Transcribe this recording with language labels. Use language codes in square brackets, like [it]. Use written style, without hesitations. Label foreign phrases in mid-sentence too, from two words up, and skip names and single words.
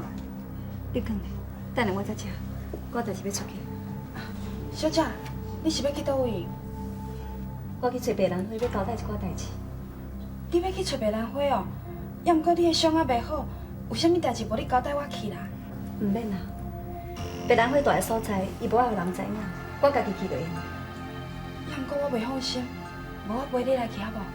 [nan] 你讲，等下我再吃，我就是要出去。小姐，你是要去倒位？我去找别人，要交代一寡代志。你要去找白兰花哦？要毋过你的伤还袂好，有啥物代志无你交代我去啦？唔免啦，别人会住的所在，伊无爱有人知影，我家己去就用。要毋过我袂放心，无我陪你来去好无？